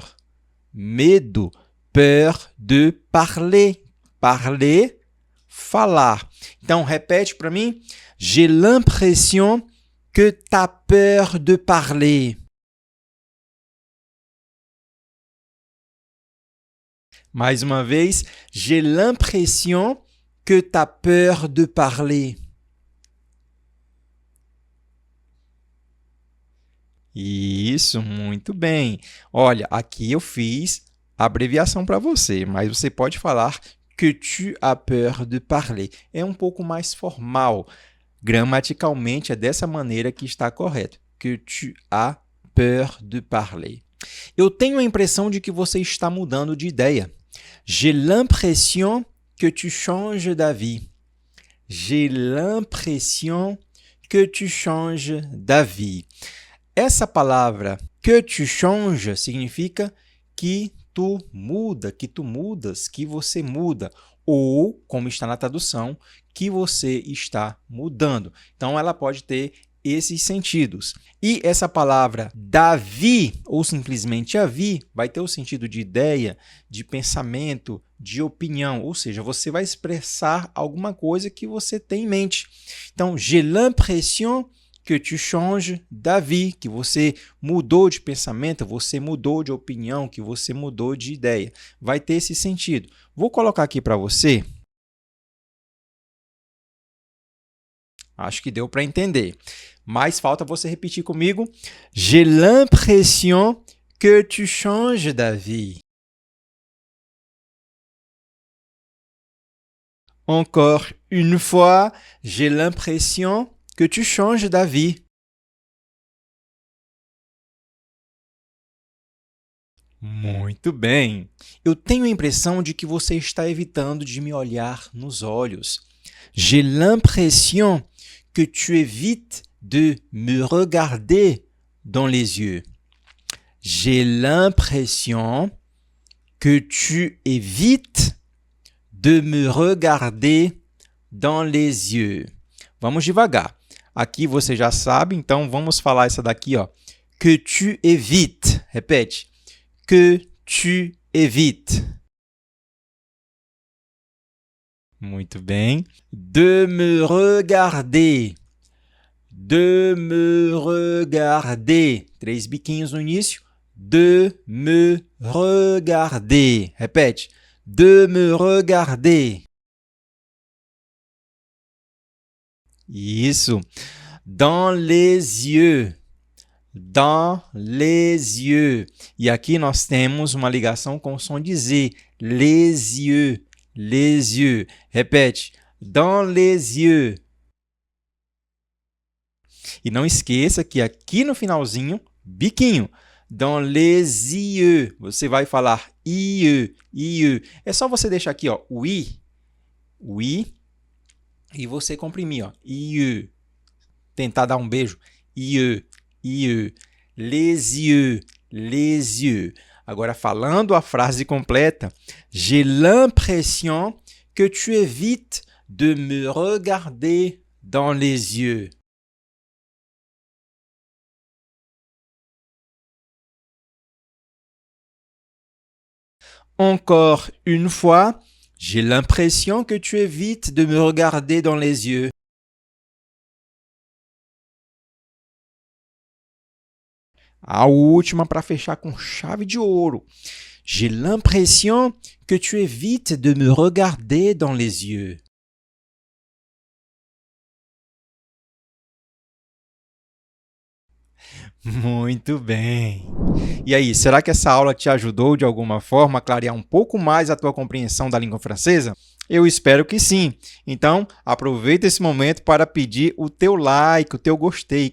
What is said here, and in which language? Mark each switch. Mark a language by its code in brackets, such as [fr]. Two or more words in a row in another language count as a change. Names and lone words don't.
[fr] Medo. Peur de parler. Parler, [pt] falar. Então, repete para mim. [fr] J'ai l'impression que t'as peur de parler. [pt] Mais uma vez. [fr] J'ai l'impression que t'as peur de parler. [pt] Isso, muito bem. Olha, aqui eu fiz a abreviação para você, mas você pode falar que [fr] tu as peur de parler. [pt] É um pouco mais formal. Gramaticalmente é dessa maneira que está correto. [fr] Que tu as peur de parler. [pt] Eu tenho a impressão de que você está mudando de ideia. [fr] J'ai l'impression que tu changes d'avis. J'ai l'impression que tu changes d'avis. [pt] Essa palavra que [fr] tu changes [pt] significa que tu muda, que tu mudas, que você muda. Ou, como está na tradução, que você está mudando. Então, ela pode ter esses sentidos. E essa palavra d'avis, ou simplesmente avis, vai ter o sentido de ideia, de pensamento, de opinião. Ou seja, você vai expressar alguma coisa que você tem em mente. Então, [fr] j'ai l'impression que tu changes d'avis, [pt] que você mudou de pensamento, você mudou de opinião, que você mudou de ideia. Vai ter esse sentido. Vou colocar aqui para você. Acho que deu para entender. Mas falta você repetir comigo. [fr] J'ai l'impression que tu changes d'avis. Encore une fois, j'ai l'impression que tu changes d'avis. [pt] Muito bem. Eu tenho a impressão de que você está evitando de me olhar nos olhos. [fr] J'ai l'impression que tu évites de me regarder dans les yeux. J'ai l'impression que tu évites de me regarder dans les yeux. [pt] Vamos devagar. Aqui você já sabe, então vamos falar essa daqui, ó. [fr] Que tu évites. Repete. Que tu évites. [pt] Muito bem. [fr] De me regarder. De me regarder. [pt] 3 biquinhos no início. [fr] De me regarder. Repete. De me regarder. Isso. Dans les yeux. Dans les yeux. [pt] E aqui nós temos uma ligação com o som de Z. [fr] Les yeux. Les yeux. Repete. Dans les yeux. [pt] E não esqueça que aqui no finalzinho, biquinho. [fr] Dans les yeux. [pt] Você vai falar [fr] yeux. Yeux. [pt] É só você deixar aqui, ó, o i. O i. E você comprimir, ó. Yeux. Tentar dar um beijo. [fr] Yeux. Yeux. Les yeux. Les yeux. [pt] Agora, falando a frase completa. [fr] J'ai l'impression que tu évites de me regarder dans les yeux. Encore une fois. J'ai l'impression que tu évites de me regarder dans les yeux. [pt] A última para fechar com chave de ouro. [fr] J'ai l'impression que tu évites de me regarder dans les yeux. [pt] Muito bem. E aí, será que essa aula te ajudou de alguma forma a clarear um pouco mais a tua compreensão da língua francesa? Eu espero que sim. Então, aproveita esse momento para pedir o teu like, o teu gostei.